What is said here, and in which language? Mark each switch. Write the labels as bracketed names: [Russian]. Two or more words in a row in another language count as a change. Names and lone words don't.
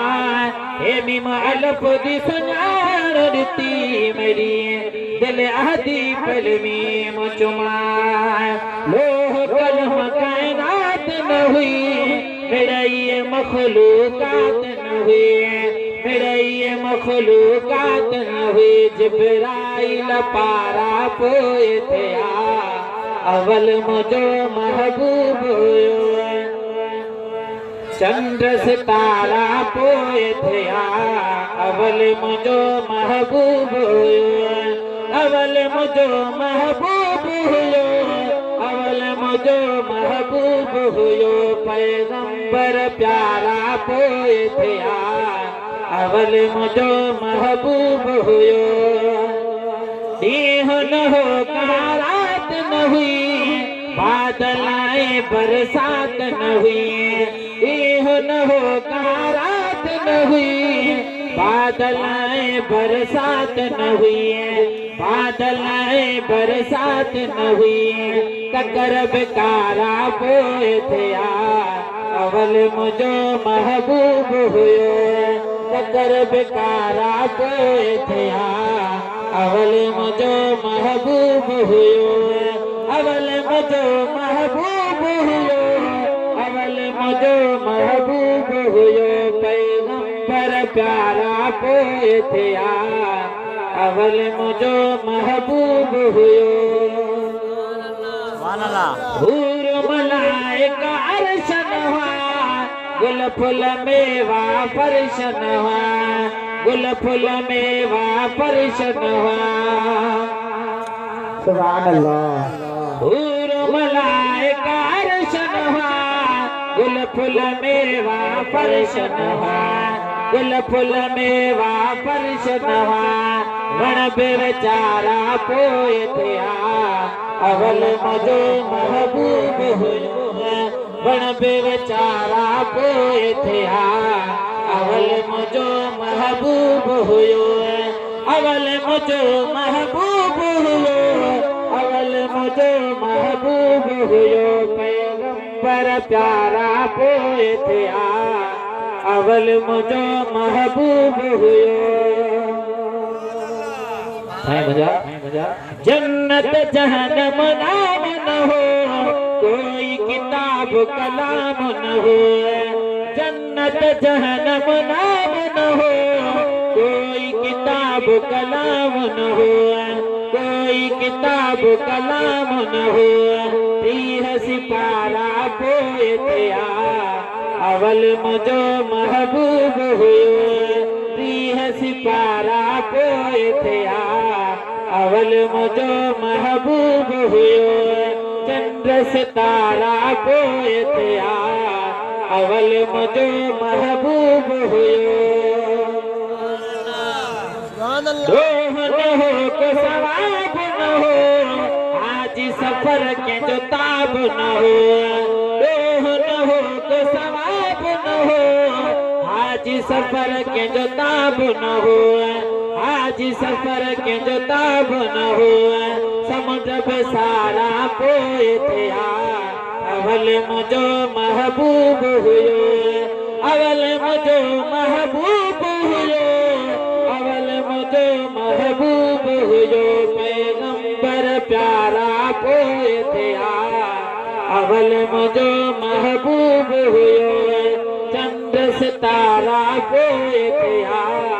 [Sindhi] हे मीम अलफ दी सुञाण ॾिती मेरी दिल अहदी पल मीम चुमा। लोह कलम कायनात न हुई मेरा ये मखलूकात न हुई। मेरा ये मखलूकात न हुई। जिब्राइल पारा पोए थिया अवल मुझो महबूब हुयो। चंद्र सितारा पोए थिया अवल मुझो महबूब हुयो। अवल मुझो महबूब हुयो। अवल मुझो महबूब हुयो। पैगंबर प्यारा पोए थिया अवल मुझो महबूब हुयो। दीह न हो रात न हुई बादल आए बरसात न हुई। दीह न हो रात न हुई बादल आए बरसात न हुई। बादल आए बरसात न हुई। ककर बेकारा पोए थिया अवल मुझो महबूब हुयो। ककर बेकारा पोए थिया अवल मुझो महबूब हुयो। अवल मुझो महबूब हुयो। अवल मुझो महबूब हुयो। पैगंबर प्यारा पोए थिया अवल मुझो महबूब हुयो। हूर मलाइका अर्श नवा गुल फुल मेवा फर्श नवा। गुल फुल मेवा फर्श नवा। [Arabic] سبحان الله. [Sindhi] हूर मलाइका अर्श नवा गुल फुल मेवा फर्श नवा। गुल फुल मेवा फर्श नवा। वण बेचारा पोए थिया अवल मुझो महबूब हुयो। वण बेचारा पोए थिया अवल मुझो महबूब हुयो। अवल मुझो महबूब हुयो। अवल मुझो महबूब हुयो। पैगंबर प्यारा पोए थिया अवल मुझो महबूब हुयो। जन्नत जहन्नम नाम न हो कोई किताब कलाम न हो। जन्नत जहन्नम नाम न हो कोई किताब कलाम न हो। कोई किताब कलाम न हो। तीह सिपारा पोए थिया अवल मुझो महबूब हुयो। तीह सिपारा पोए थिया अवल मुझो महबूब हुयो चंद्र सितारा पोए थिया अवल मुझो महबूब हुयो रोह न हो को सवाब न हो आज सफर के जो ताब न हो रोह न हो को सवाब न हो आज सफर के जो ताब न हो आज सफर के जो ताब न हो समुद्र पे सारा पोए थिया अवल मुझो महबूब हुयो अवल मुझो महबूब हुयो अवल मुझो महबूब हुयो पैगंबर प्यारा पोए थिया अवल मुझो महबूब हुयो चंद्र सितारा पोए थिया